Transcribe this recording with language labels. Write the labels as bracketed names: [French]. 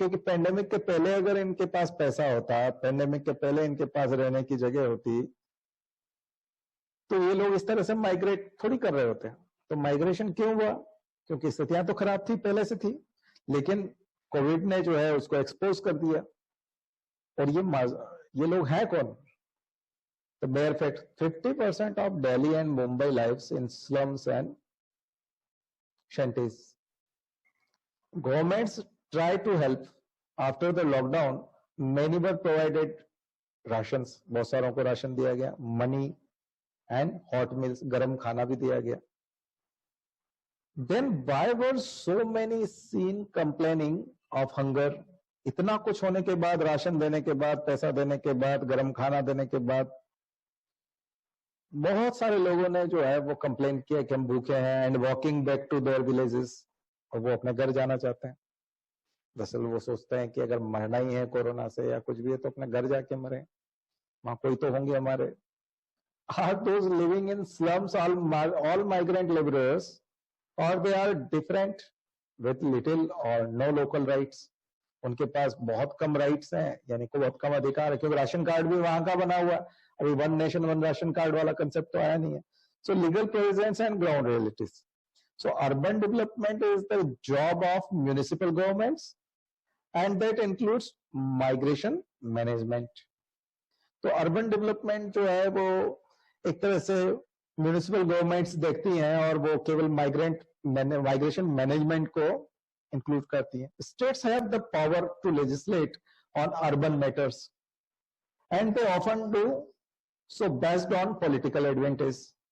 [Hindi] क्योंकि पेंडेमिक के पहले अगर इनके पास पैसा होता, पेंडेमिक के पहले इनके पास रहने की जगह होती, तो ये लोग इस तरह से माइग्रेट थोड़ी कर रहे होते हैं। तो माइग्रेशन क्यों हुआ? क्योंकि स्थितियां तो खराब थी, पहले से थी, लेकिन कोविड ने जो है उसको एक्सपोज कर दिया। और ये लोग हैं कौन? [English] The bare fact, 50% of Delhi and Mumbai lives in slums and shanties. Governments try to help. After the lockdown, many were provided rations. [Hindi] बहुत सारों को राशन दिया गया, [English] money and hot meals, [Hindi] गर्म खाना भी दिया गया। [English] Then why were so many seen complaining of hunger? [Hindi] इतना कुछ होने के बाद, राशन देने के बाद, पैसा देने के बाद, गर्म खाना देने के बाद, बहुत सारे लोगों ने जो है वो कंप्लेन किया कि हम भूखे हैं, [English] and walking back to their villages, [Hindi] और वो अपने घर जाना चाहते हैं। दरअसल वो सोचते हैं कि अगर मरना ही है कोरोना से या कुछ भी है तो अपने घर जाके मरे, वहां कोई तो होंगे हमारे। [English] are those living in slums all migrant laborers, or they are different with little or no local rights? [Hindi] उनके पास बहुत कम राइट्स हैं, यानी कि बहुत कम अधिकार है, क्योंकि राशन कार्ड भी वहां का बना हुआ है, अभी one nation one ration card वाला कंसेप्ट तो आया नहीं है. [English] So legal presence and ground realities. So urban development is the job of municipal governments, and that includes migration management. [Hindi] तो urban development जो है वो एक तरह से म्यूनिसिपल गवर्नमेंट्स देखती हैं और वो केवल माइग्रेशन मैनेजमेंट को इंक्लूड करती हैं. [English] States have the power to legislate on urban matters and they often do so based on political advantage.